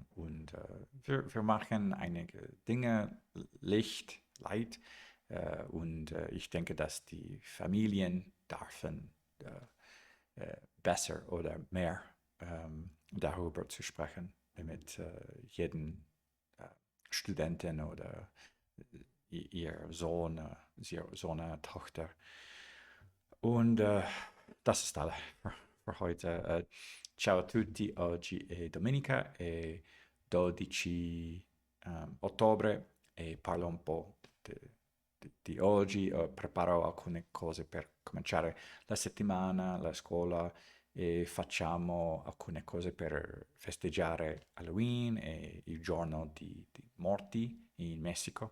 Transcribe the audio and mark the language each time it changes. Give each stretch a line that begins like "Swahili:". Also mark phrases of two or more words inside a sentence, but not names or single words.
German: Und wir machen einige Dinge, Light, und ich denke, dass die Familien dürfen besser oder mehr darüber zu sprechen mit jedem Studenten oder ihr Sohn, Tochter. Und das ist alles für heute.
Italian: Ciao a tutti, oggi è domenica, è 12 ottobre e parlo un po' di oggi. Preparo alcune cose per cominciare la settimana, la scuola e facciamo alcune cose per festeggiare Halloween e il giorno di morti in Messico.